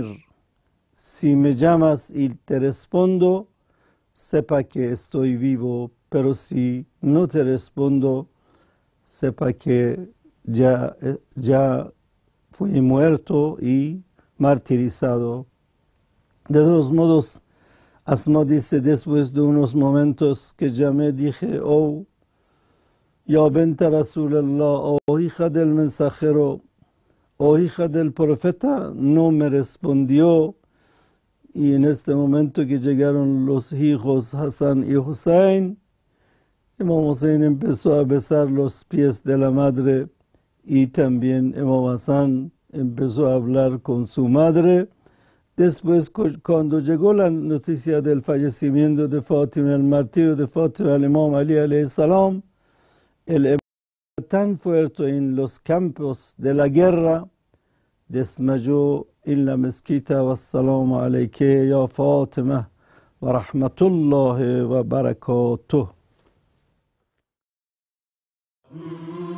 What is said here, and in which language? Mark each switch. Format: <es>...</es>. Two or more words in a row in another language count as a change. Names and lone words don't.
<es>Si me llamas y te respondo, sepa que estoy vivo, pero si no te respondo, sepa que ya fui muerto y martirizado. De todos modos, Asma dice, después de unos momentos que llamé, dije,</es> <ar>oh, يا بنت رسول الله,</ar> <es>oh hija del mensajero, oh hija del profeta, no me respondió. Y en este momento que llegaron los hijos Hassan y Hussein, Imam Hussein empezó a besar los pies de la madre, y también Imam Hassan empezó a hablar con su madre. Después, cuando llegó la noticia del fallecimiento de Fátima, el martirio de Fátima, el Imam Ali</es> <ar>عليه السلام,</ar> <es>el emir tan fuerte en los campos de la guerra, desmayó en la mezquita.</es> <ar>والسلام عليكِ يا فاطمة ورحمة الله وبركاته.</ar>